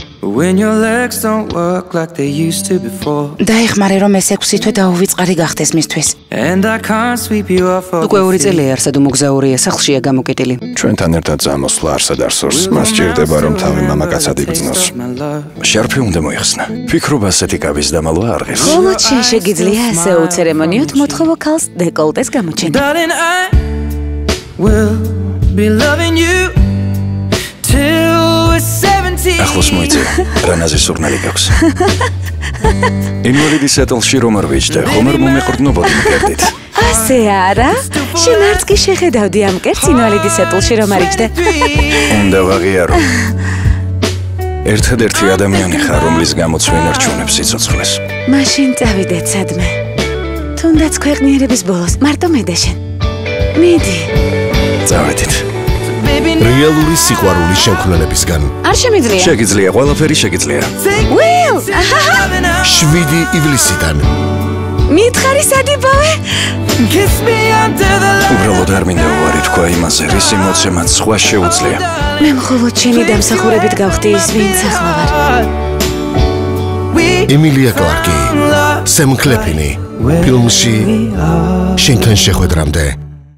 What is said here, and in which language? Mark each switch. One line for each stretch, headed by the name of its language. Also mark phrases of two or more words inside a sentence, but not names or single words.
English: when your legs don't work like they used to before.
Georgian: დაიხმარე რომ ეს 6 თვე დაუვიწყარი გახდეს მისთვის.
English: And I can't sweep you off of.
Georgian: უკვე 2 წელია არსად უმოგზაურია სახლშია გამოკეტილი. ჩვენთან ერთად წამოსვლა არსად არსორს. მას ჭირდება რომ თავი მამაკაცად იგრძნოს. შარფი უნდა მოიხსნა. ფიქრობ ასეთი კაბის დამალვა არ ღირს. ხოლო შენ შეგიძლია ასე უცერემონიოდ მოთხოვო ქალს დეკოლტეს გამოჩენა.
English: Darling, I will be loving you till we're 70.
Georgian: ახლოს მოიწევ. რანაზე სურნელი გაქვს. ინვალიდი სეტლში რომ არ ვიჯდე, ხომ არ მომეყრდნობოდი მკერდით. ასე არა? შენ არც კი შეხედავდი ამ კერტს ინვალიდი სეტლში რომ არიჯდე. უნდა ვაღიარო. ერთადერთი ადამიანი ხარ, რომლის გამოც ვინ არჩუნებს სიცოცხლეს. მაშინ წავიდეთ სადმე. თუნდაც ქვეყნიერების ბოლოს მარტო მე და შენ. მიდი. წავედით. რეალური სიყვარულის შემქმნელებისგან. არ შემიძლია. შეგიძლია, ყველაფერი შეგიძლია. Will! 7 ივლისიდან. მითხარი სადიბავე?
English: Kiss me under the light.
Georgian: უბრალოდ არ მინდა უარი თქვა იმაზე, რის იმოცემაც სხვა შეუძლია. მე მხოლოდ შენი დამსახურებით გავხდი ის, ვინც ახლა ვარ. ემილია კლარკი, სემ კლეპინი, ფილმში შენთან შეხვედრამდე.